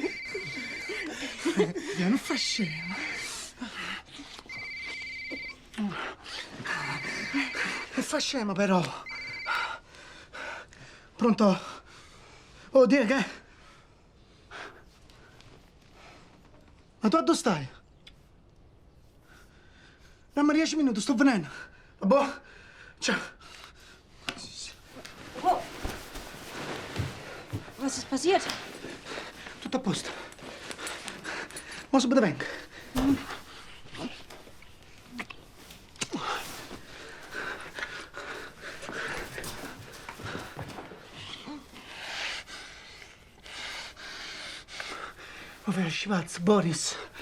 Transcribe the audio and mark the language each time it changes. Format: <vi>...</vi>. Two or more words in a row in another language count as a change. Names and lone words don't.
<it>Non fa scemo. Non fa scemo, però. Pronto? Oh, Diego, che? Ma tu dove stai? Dammi 10 minuti, sto venendo. Boh? Ciao.</it> <de>Oh. Was ist passiert?</de> <it>Tutto a posto. Ma se venga. Povero Schwarz, Boris.</it>